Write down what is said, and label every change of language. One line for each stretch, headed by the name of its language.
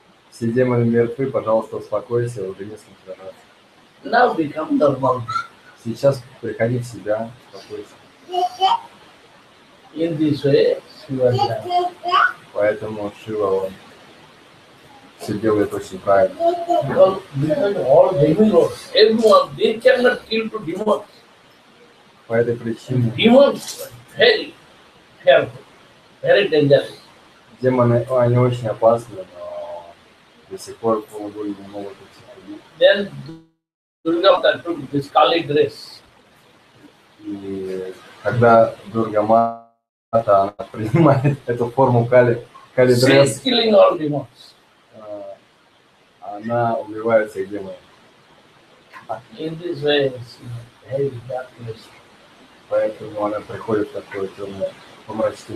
Russian: Все демоны мертвы, пожалуйста, успокойся, уже не с кем сражаться.
English: Now become normal.
Russian: Сейчас приходи в себя, успокойся.
English: In this way, Shiva died.
Russian: Поэтому Шива, он все делает очень правильно.
English: Because all demigods, everyone, they cannot kill two demons.
Russian: По этой причине
English: Demons are very fearful, very dangerous.
Russian: демоны, они очень опасны, но до сих пор полубоги не могут их всех убить.
English: Then Durga Mata took this Kali dress.
Russian: И когда Дурга Мата, она принимает эту форму Кали
English: She is дресс, killing all demons.
Russian: она убивает всех демонов.
English: In this way, she is very darkness.
Russian: Поэтому она приходит в такое темное, помрачное